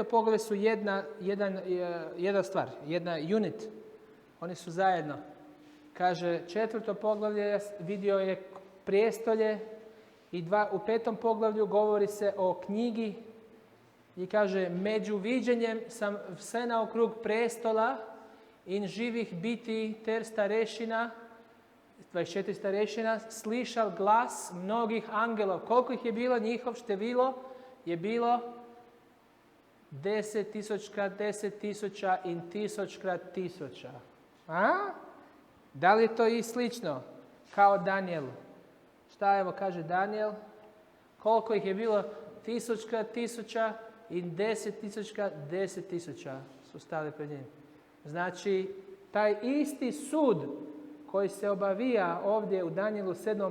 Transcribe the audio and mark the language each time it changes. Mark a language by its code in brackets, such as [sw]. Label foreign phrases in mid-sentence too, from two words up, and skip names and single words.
[hr] poglavlje su jedna stvar, jedna unit. Oni su zajedno. Kaže, 4. poglavlje vidio je prijestolje i u 5. poglavlju govori se o knjigi i kaže, među viđenjem sam [sl] sve naokrug prestola in živih biti ter starešina, 24 starešina, slišal glas mnogih angelov. Koliko ih je bilo? Njihov število je bilo 10.000 krat 10.000 in 1000 krat 1000. [hr] A? Da li je to i slično kao Danijelu? Šta evo kaže Danijel? Koliko ih je bilo? 1000 krat 1000 i 10.000 krat 10.000 su stali pred njim. Znači, taj isti sud koji se obavija ovdje u Danijelu 7.